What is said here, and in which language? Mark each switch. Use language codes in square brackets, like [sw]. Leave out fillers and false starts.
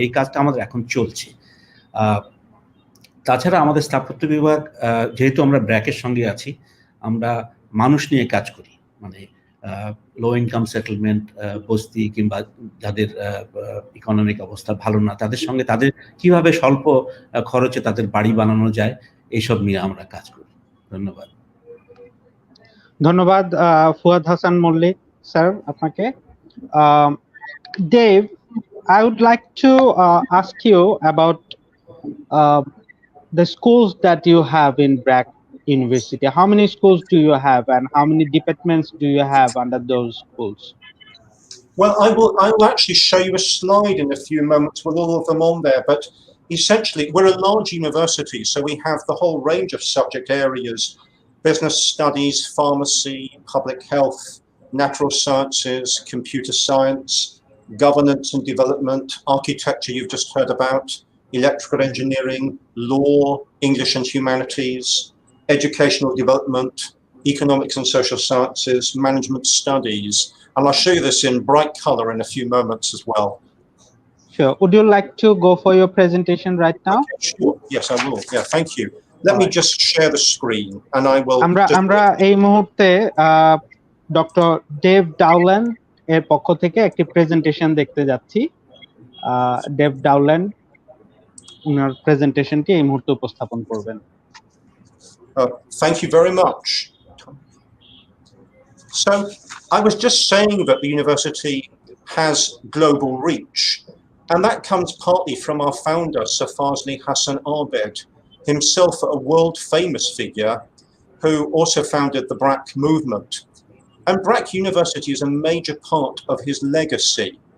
[bn] এই কাজটা আমাদের এখন চলছে। তাছাড়া আমাদের স্থাপত্য বিভাগ, যেহেতু আমরা ব্র্যাকের সঙ্গে আছি, আমরা মানুষ নিয়ে কাজ করি, মানে লো ইনকাম সেটেলমেন্ট, বস্তি কিংবা যাদের ইকোনমিক অবস্থা ভালো না, তাদের সঙ্গে তাদের কিভাবে স্বল্প খরচে তাদের বাড়ি বানানো যায়, এইসব নিয়ে আমরা কাজ করি। ধন্যবাদ। ধন্যবাদ ফুয়াদ হাসান মল্লিক স্যার আপনাকে। [en] Dave, I would like to ask you about the schools that you have in BRAC University. How many schools do you have, and how many departments do you have under those schools? Well, I will actually show you a slide in a few moments with all of them on there, but essentially we're a large university, so we have the whole range of subject areas: business studies, pharmacy, public health, natural sciences, computer science, governance and development, architecture you've just heard about, electrical engineering, law, English and humanities, educational development, economics and social sciences, management studies. And I'll show you this in bright color in a few moments as well. Sure. Would you like to go for your presentation right now? Okay, sure. Yes, I will. Yeah, thank you. Let me just share the screen and I will. [bn] আমরা এই মুহূর্তে doctor Dave ডাউল্যান্ড এর পক্ষ থেকে একটি presentation দেখতে যাচ্ছি। Dave ডাউল্যান্ড ওনার প্রেজেন্টেশনটি এই মুহূর্তে উপস্থাপন করবেন। [en] Thank you very much. So I was just saying that the university has global reach, and that comes partly from our founder, Sir Fazli Hassan Abed, himself a world famous figure who also founded the BRAC movement. And BRAC University is a major part of his legacy.